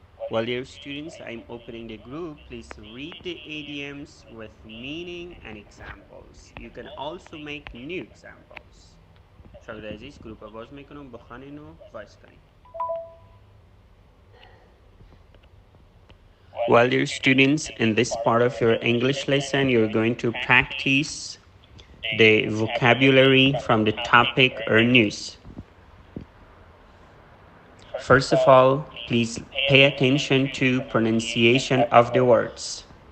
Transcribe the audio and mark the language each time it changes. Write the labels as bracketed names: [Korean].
[English] While dear students, I'm opening the group. Please read the idioms with meaning and examples. You can also make new examples. [Persian] شاگرد عزیز گروپ باز میکنم بخوانین و وایس کنین. [English] While dear students, in this part of your English lesson, you're going to practice the vocabulary from the topic or news. First of all, please pay attention to pronunciation of the words.